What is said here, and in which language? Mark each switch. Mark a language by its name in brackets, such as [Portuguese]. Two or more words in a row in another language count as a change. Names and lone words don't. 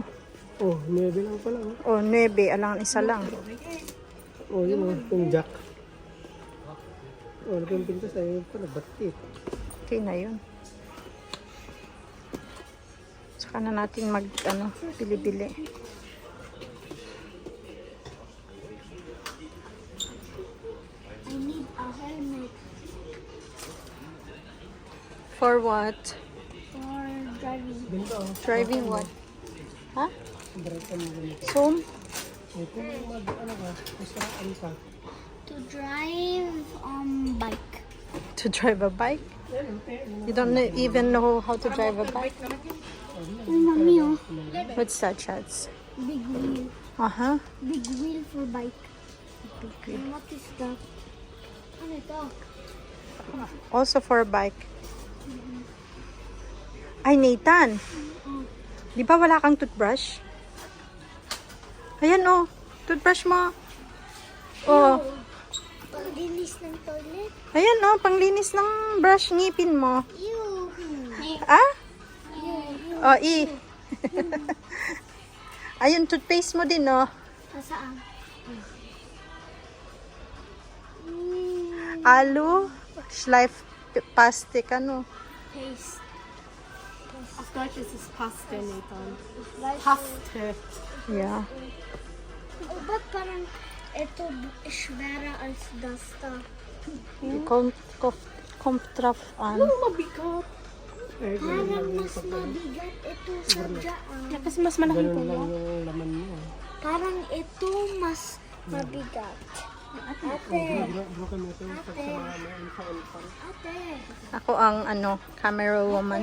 [Filipino] Oh, 9 lang pala, oh. Oh, 9. Alang isa lang. Oh, yun, oh. Yung jack. Oh, nagpimpinta sa'yo pa, nagbatik. Okay na yun. Saka na natin mag, ano, bili-bili. [English] I need a helmet For what? for driving. [Filipino] Ganda, oh. [English] Driving what? [Filipino] Ha? Drive ka mo ganito. Zoom? Eh, kung ano ka, masaraan ka. [English] To drive bike. To drive a bike? You don't even know how to drive a bike? [Filipino] Uy, mami, oh. [English] What's that, Chats? Big wheel. Uh-huh. Big wheel for bike. And what is that? [Filipino] Ano ito? [English] Also for a bike. [Filipino] Ay, Nathan. Di ba wala kang toothbrush? Ayan, oh. Toothbrush mo. Oh. Paglinis ng toilet. Ayan, oh. Panglinis ng brush ngipin mo. Ew. Ah? Ew. Oh, Ayun, toothpaste mo din, oh. Saan? Alu. [German] Schleif plastic, ano. Paste. Auf Deutsch ist es Paste, Nathan. Paste. Paste. [English] Yeah. [Filipino] Oh, ba't parang ito [German] schwerer als das da? Kommt drauf an. [Filipino] Mabigat. Parang mas mabigat ito sa dyan. Ja, kasi mas malaki po Ganun lang yan. yung laman niya. Parang ito mas mabigat. Ate. Broken mo ito pag sa mga alpha-alpha. Ate. Ako ang, [English] camera woman.